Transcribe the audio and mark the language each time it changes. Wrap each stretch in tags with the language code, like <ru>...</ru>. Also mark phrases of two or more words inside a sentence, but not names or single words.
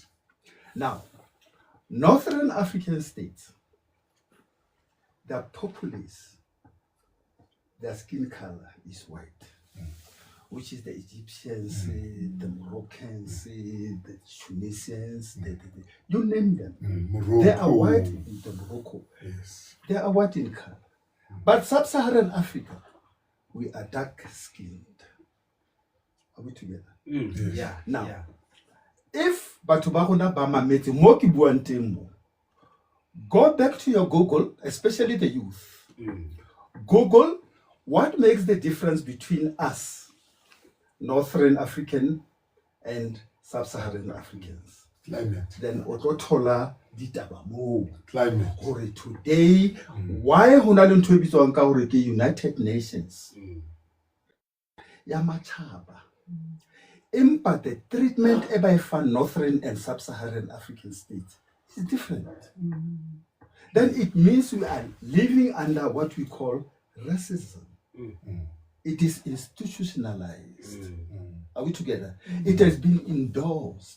<en>Now, Northern African states, their populace, their skin color is white, which is the Egyptians, the Moroccans, the Tunisians, you name them. Morocco. They are white in the Morocco. Yes. They are white in color. But sub-Saharan Africa, we are dark-skinned. Are we together? Mm. Yeah. Now, yeah.</en> <st>if batho ba rona ba mametse mo ke buang teng mo,</st> <en>go back to your Google, especially the youth. Google what makes the difference between us, Northern African and Sub-Saharan Africans. Climate.</en> <st>Then o tlo thola ditaba moo.</st> <en>Climate.</en> <st>Hore</st> <en>today, why</en> <st>ho na le ntho e bitswang ka hore ke United Nations ya matjhaba.</st> <en>But the treatment by Northern and Sub-Saharan African states is different. Then it means we are living under what we call racism. It is institutionalized. Are we together? It has been endorsed.</en>